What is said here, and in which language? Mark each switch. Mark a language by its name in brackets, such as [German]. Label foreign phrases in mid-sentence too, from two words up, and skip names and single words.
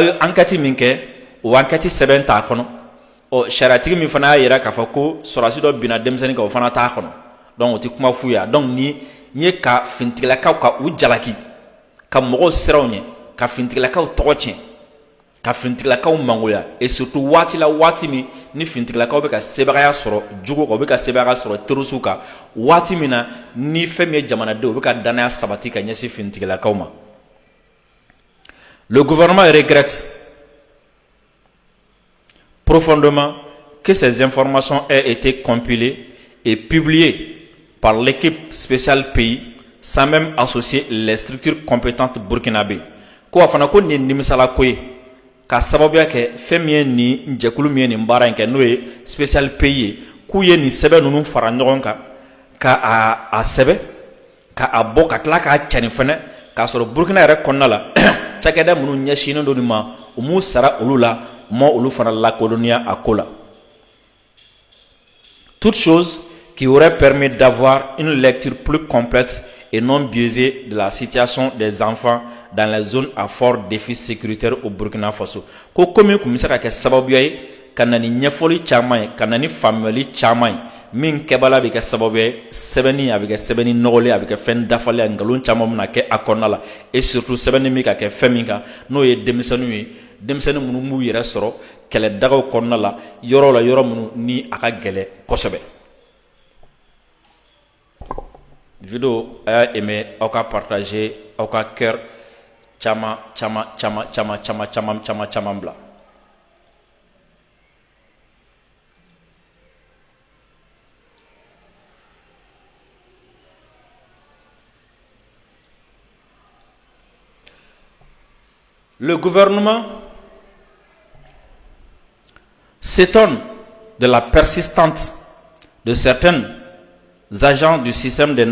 [Bambara] ye enquête min kɛ o enquête sɛbɛn t'a kɔnɔ sariyatigi min fana y'a yira k'a fɔ ko sɔrɔdasi dɔ binna denmisɛnnin kan o fana t'a kɔnɔ donc o tɛ kuma f'u ye donc ni ye ka finitigilakaw ka u jalaki ka mɔgɔw siran u ɲɛ ka finitigilakaw tɔgɔ tiɲɛ ka finitigilakaw mangoya [French] et surtout [Bambara] waati la waati min ni finitigilakaw bɛ ka sebagaya sɔrɔ jugu kan u bɛ ka sebagaya sɔrɔ terrorisiw kan waati min na ni fɛn min ye jamanadenw u bɛ ka danaya sabati ka ɲɛsin finitigilakaw ma. [French] Le gouvernement regrette profondément que ces informations aient été compilées et publiées par l'équipe spéciale pays sans même associer les structures compétentes burkinabé. [Bambara] Ko afana ko ni nimisala ko ye ka sababuya kɛ fɛn min ye nin jɛkulu min ye nin baara in kɛ n'o ye [French] spécial pays [Bambara] ye k'u ye nin sɛbɛn ninnu fara ɲɔgɔn kan ka a sɛbɛn ka a bɔ ka tila k'a cari fɛnɛ k'a sɔrɔ burukina yɛrɛ kɔnɔna la cakɛda minnu ɲɛsinnen don nin ma u m'u sara olu la ma olu fana lakodɔnniya a ko la. [French] Toute chose qui aurait permis d'avoir une lecture plus complète et non biaisée de la situation des enfants dans les zones à fort défi sécuritaire au Burkina Faso. [Bambara] Ko komi kun bɛ se ka kɛ sababuya ye ka na ni ɲɛfɔli caman ye ka na ni faamuyali caman ye min kɛbala bɛ kɛ sababuya ye sɛbɛnni a bɛ kɛ sɛbɛnni nɔgɔlen a bɛ kɛ fɛn dafalen a nkalon caman bɛna kɛ a kɔnɔna la [French] et surtout [Bambara] sɛbɛnni bɛ ka kɛ fɛn min kan n'o ye denmisɛnninw ye denmisɛnnin minnu b'u yɛrɛ sɔrɔ kɛlɛdagaw kɔnɔna la yɔrɔ minnu ni a ka gɛlɛn kosɛbɛ. Vidéo a y'a aimé aw ka partager aw ka cœur caman bila. [French] Le gouvernement s'étonne de la persistance de certains agents du système des